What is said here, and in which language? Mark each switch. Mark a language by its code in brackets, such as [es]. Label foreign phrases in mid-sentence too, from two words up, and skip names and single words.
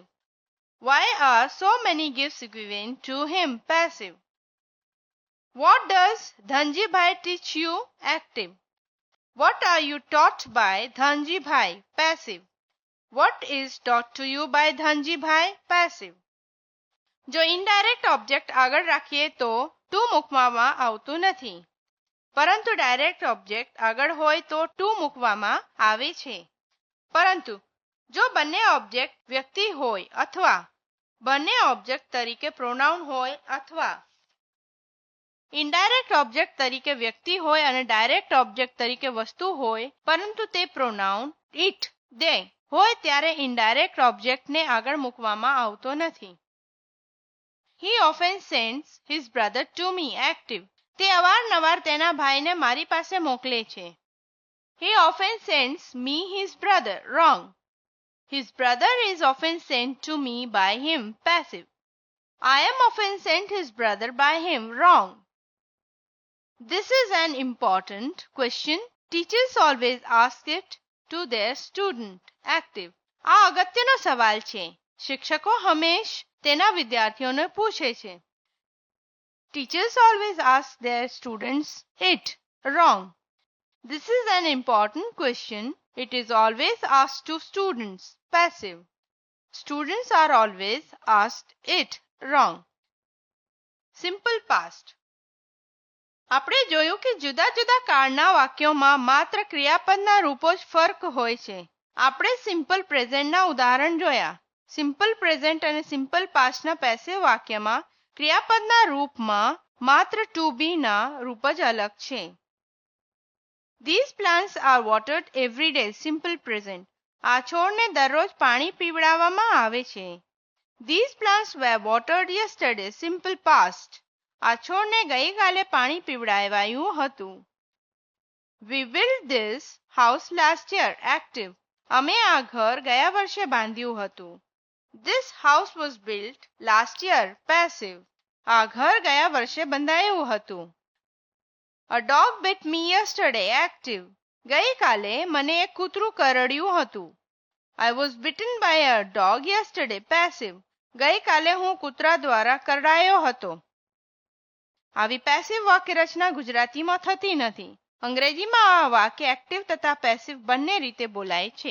[en] Why are so many gifts given to him? Passive. What does Dhanji Bhai teach you? Active. What are you taught by Dhanji Bhai? Passive. What is taught to you by Dhanji Bhai? Passive. [gu] જો [en] indirect object [gu] આગળ રાખીએ તો ટુ મૂકવામાં આવતું નથી, પરંતુ [en] direct object [gu] આગળ હોય તો ટુ મૂકવામાં આવે છે. પરંતુ જો બંને ઓબ્જેક્ટ વ્યક્તિ હોય અથવા બંને ઓબ્જેક્ટ તરીકે પ્રોનાઉન હોય અથવા [en] indirect object [gu] તરીકે વ્યક્તિ હોય અને [en] direct object [gu] તરીકે વસ્તુ હોય પરંતુ તે [en] pronoun it they [gu] હોય ત્યારે [en] indirect object [gu] આગળ મૂકવામાં આવતો નથી. [en] He often sends his brother to me. Active. [gu] તે અવારનવાર તેના ભાઈને મારી પાસે મોકલે છે. [en] He often sends me his brother. Wrong. His brother is often sent to me by him. Passive. I am often sent his brother by him. Wrong. This is an important question. Teachers always ask it to their student. Active. [gu] આ અગત્યનો સવાલ છે. શિક્ષકો હંમેશ તેના વિદ્યાર્થીઓને પૂછે છે. [en] Teachers always ask their students it. Wrong. This is an important question. It is always asked to students. Passive. Students are always asked it. Wrong. Simple past. [gu] આપણે જોયું કે જુદા જુદા કાળના વાક્યોમાં માત્ર ક્રિયાપદના રૂપો જ ફર્ક હોય છે. આપણે [en] simple present [gu] ઉદાહરણ જોયા. [en] simple present [gu] અને [en] simple past passive [gu] વાક્યમાં ક્રિયાપદના રૂપમાં માત્ર [en] to be [gu] ના રૂપ જ અલગ છે. [en] These plants are watered every day. Simple present. [gu] આ છોડને દરરોજ પાણી પીવડાવવામાં આવે છે. [en] These plants were watered yesterday. Simple past. [gu] આ છોડને ગઈકાલે પાણી પીવડાવાયું હતું. [en] We built this house last year. Active. [gu] અમે આ ઘર ગયા વર્ષે બાંધ્યું હતું. [en] This house was built last year. Passive. [gu] આ ઘર ગયા વર્ષે બંધાયું હતું. [en] A dog bit me yesterday. Active. [gu] ગઈકાલે મને એક કૂતરું કરડ્યું હતું. [en] I was bitten by a dog yesterday. Passive. [gu] ગઈકાલે હું કૂતરા દ્વારા કરડાયો હતો. આવી પેસિવ વાક્ય રચના ગુજરાતીમાં થતી નથી. અંગ્રેજીમાં આ વાક્ય એક્ટિવ તથા પેસિવ બંને રીતે બોલાય છે.